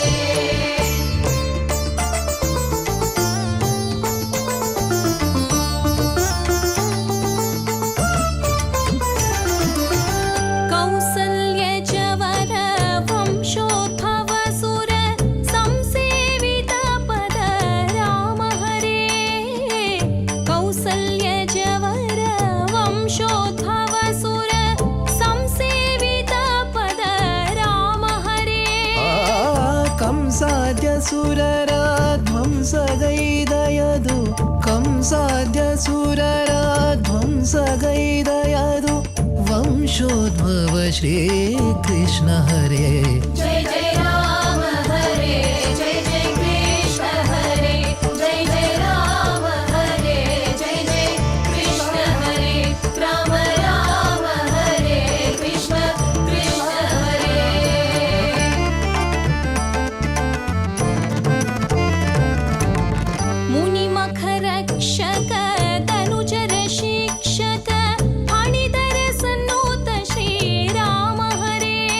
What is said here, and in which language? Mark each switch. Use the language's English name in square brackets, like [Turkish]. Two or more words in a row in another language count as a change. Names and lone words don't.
[Sanskrit] कौसल्यजवर वंशोद्भव सुर संसेवित पद राम हरे. कौसल्यजवर वंशोद्भव सुर संसेवित पद राम हरे. [Kannada] ಕಂಸಾದ್ಯ ಸುರರ ಧ್ವಂಸಗೈದಯದು ಕಂಸಾದ್ಯ ಸುರರ ಧ್ವಂಸಗೈದಯದು ವಂಶೋದ್ಭವ ಶ್ರೀ ಕೃಷ್ಣ ಹರೇ. [Sanskrit] जय जय राम हरे जय जय कृष्ण हरे जय जय राम हरे जय जय कृष्ण हरे. राम राम हरे कृष्ण कृष्ण हरे. मुनिमखरक्षक तनुजर शिक्षक फणिधर सन्नूत श्रीराम हरे.